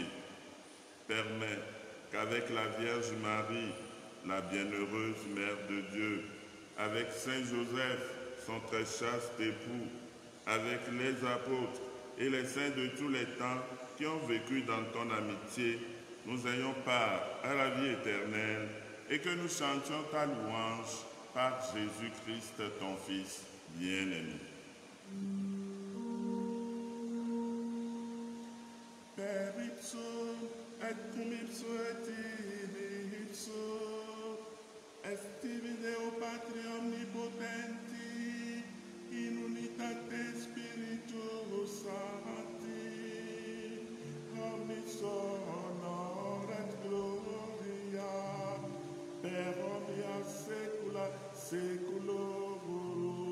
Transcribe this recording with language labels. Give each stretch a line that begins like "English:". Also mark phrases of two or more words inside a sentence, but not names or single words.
French: Permets qu'avec la Vierge Marie, la bienheureuse Mère de Dieu, avec Saint Joseph, son très chaste époux, avec les apôtres et les saints de tous les temps qui ont vécu dans ton amitié, nous ayons part à la vie éternelle et que nous chantions ta louange par Jésus-Christ, ton Fils bien-aimé.
Latin: Per ipso et cum ipso et ibi ipso est Deo Patri omnipotenti in unitate Spiritus Sancti omnis honor et gloria per omnia saecula saeculorum.